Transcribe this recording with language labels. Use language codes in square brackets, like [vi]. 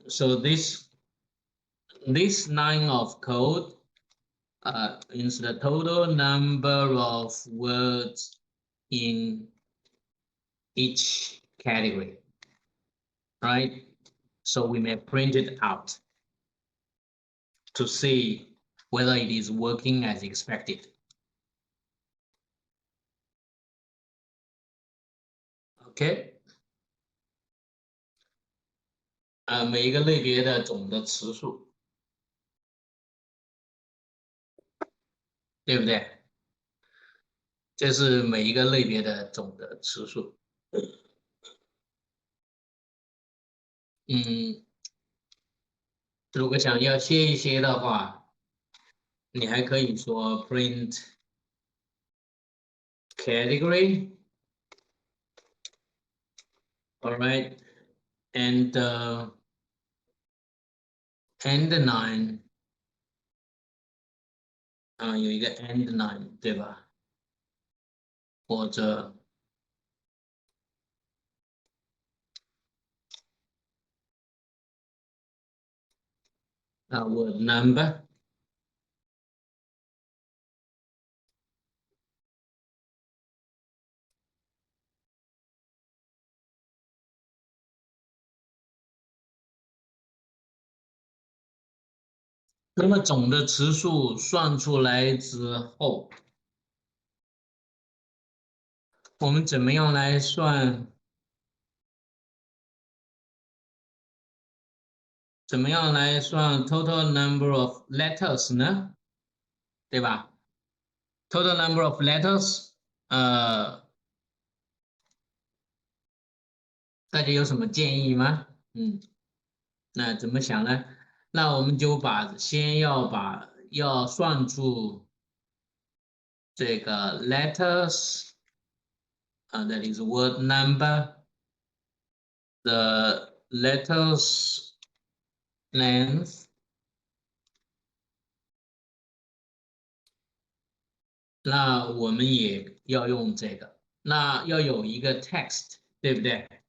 [en] So this line of code is the total number of words in each category, right? So we may print it out to see whether it is working as expected. [zh] OK， 每一个类别的总的词数，对不对？这是每一个类别的总的词数。如果想要切一些的话，你还可以说 [en] print category， all right， and and line， [zh] 有一个 and line， 对吧？或者word number。那么总的词数算出来之后，我们怎么样来算？怎么样来算 total number of letters 呢？对吧 ？total number of letters，大家有什么建议吗？那怎么想呢？那我们就先要算出这个 letters， [en] that is word number， the letters length。 [zh] 那我们也要用这个，那要有一个 text， 对不对？